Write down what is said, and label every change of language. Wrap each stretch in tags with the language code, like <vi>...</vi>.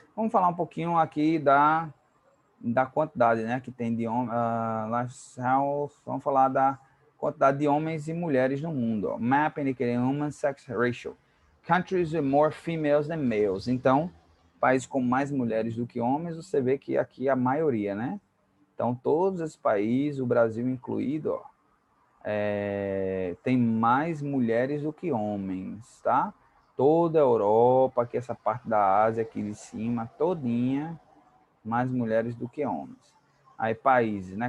<pt>Vamos falar um pouquinho aqui da quantidade, né, que tem de life health. Vamos falar da quantidade de homens e mulheres no mundo.</pt> <en>Map indicating human sex ratio. Countries with more females than males.</en> <pt>Então, países com mais mulheres do que homens, você vê que aqui a maioria, né? Então, todos esses países, o Brasil incluído, ó, tem mais mulheres do que homens, tá? Toda a Europa, aqui essa parte da Ásia aqui de cima, todinha, mais mulheres do que homens. Aí países, né?</pt>